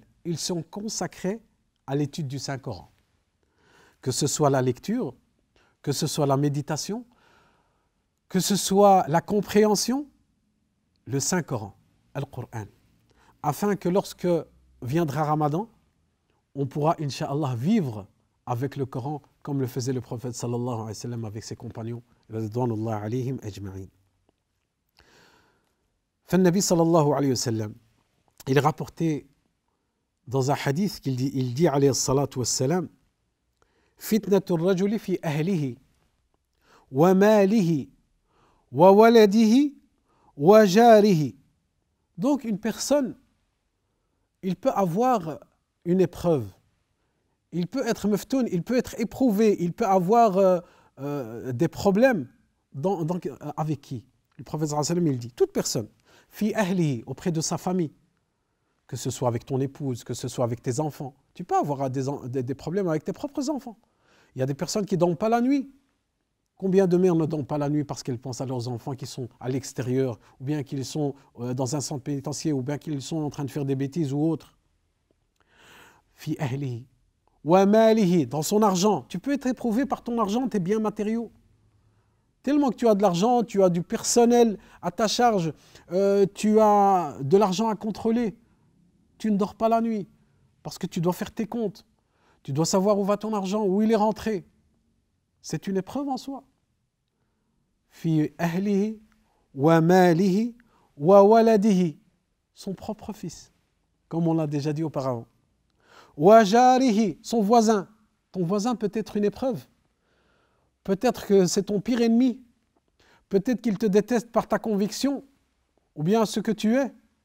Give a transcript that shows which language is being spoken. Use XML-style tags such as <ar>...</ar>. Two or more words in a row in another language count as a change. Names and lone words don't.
<fr>Ils sont consacrés à l'étude du Saint-Coran. Que ce soit la lecture, que ce soit la méditation, que ce soit la compréhension, le Saint-Coran, Al-Qur'an. Afin que lorsque viendra Ramadan, on pourra, Inch'Allah, vivre avec le Coran comme le faisait le prophète</fr> <ar>صلى الله عليه وسلم</ar> <fr>avec ses compagnons,</fr> <ar>رضوان الله عليهم أجمعين. نبي صلى الله عليه وسلم,</ar> <fr>il est rapporté dans un hadith qu'il dit, il dit</fr> <ar>عليه الصلاة والسلام, فتنة الرجل في أهله وماله وولده وجاره.</ar> <fr>Donc une personne, il peut avoir une épreuve, il peut être meftoun, il peut être éprouvé, il peut avoir des problèmes avec qui? Le prophète</fr> <ar>صلى الله عليه وسلم,</ar> <fr>il dit, toute personne,</fr> <ar>في أهله,</ar> <fr>auprès de sa famille, que ce soit avec ton épouse, que ce soit avec tes enfants. Tu peux avoir des problèmes avec tes propres enfants. Il y a des personnes qui ne dorment pas la nuit. Combien de mères ne dorment pas la nuit parce qu'elles pensent à leurs enfants qui sont à l'extérieur, ou bien qu'ils sont dans un centre pénitentiaire, ou bien qu'ils sont en train de faire des bêtises ou autres.</fr> <ar>في أهله وماله,</ar> <fr>dans son argent. Tu peux être éprouvé par ton argent, tes biens matériaux. Tellement que tu as de l'argent, tu as du personnel à ta charge, tu as de l'argent à contrôler. Tu ne dors pas la nuit parce que tu dois faire tes comptes. Tu dois savoir où va ton argent, où il est rentré. C'est une épreuve en soi.</fr> <ar>في أهله وماله وولده,</ar> <fr>son propre fils, comme on l'a déjà dit auparavant.</fr> <ar>وجاره,</ar> <fr>son voisin. Ton voisin peut être une épreuve. Peut-être que c'est ton pire ennemi. Peut-être qu'il te déteste par ta conviction ou bien ce que tu es.</fr>